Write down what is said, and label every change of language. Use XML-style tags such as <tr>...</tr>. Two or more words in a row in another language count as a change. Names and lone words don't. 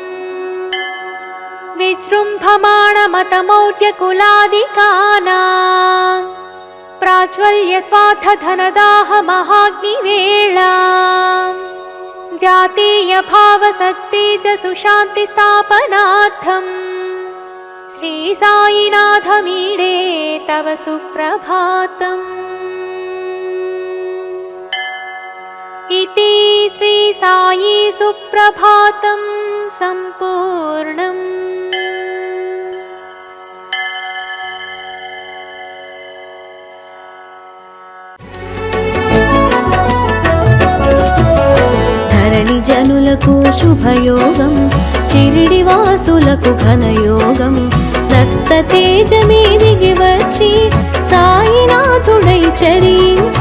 <sa>विजृम्भमाणमतमौर्यकुलादिकानां प्राज्वल्यस्वार्थधनदाहमहाग्निवेळां जातीयभावसत्तेजसुशान्तिस्थापनार्थं श्री साईनाथमीडे तव सुप्रभातम्। इति श्री साई सुप्रभातं सम्पूर्णम्।</sa> <te>జనులకు శుభయోగం షిరిడివాసులకు ఘనయోగం రక్త తేజమే దిగి వచ్చి సాయినాథుడై చరించే</te>